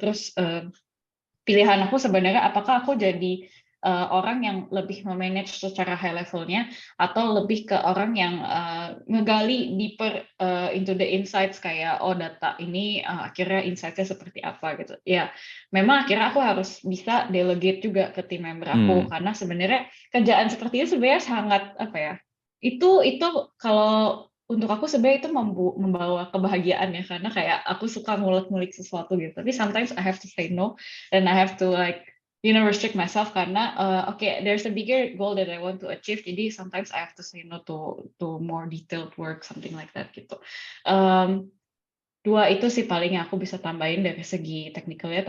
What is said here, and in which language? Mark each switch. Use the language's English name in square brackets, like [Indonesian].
[Indonesian] Terus pilihan aku sebenarnya apakah aku jadi orang yang lebih memanage secara high levelnya atau lebih ke orang yang ngegali [English] deeper into the insights [Indonesian] kayak oh data ini akhirnya insight-nya seperti apa gitu. Ya, memang akhirnya aku harus bisa delegate juga ke tim member aku karena sebenarnya kerjaan seperti itu sebenarnya sangat apa ya? Itu kalau untuk aku sebenarnya itu membawa kebahagiaan ya karena kayak aku suka ngulik-ngulik sesuatu gitu. [English] Tapi sometimes I have to say no and I have to like restrict myself karena okay there's a bigger goal that I want to achieve. Jadi sometimes I have to say no to more detailed work something like that gitu. [Indonesian] Dua itu sih paling yang aku bisa tambahin dari segi teknikalnya.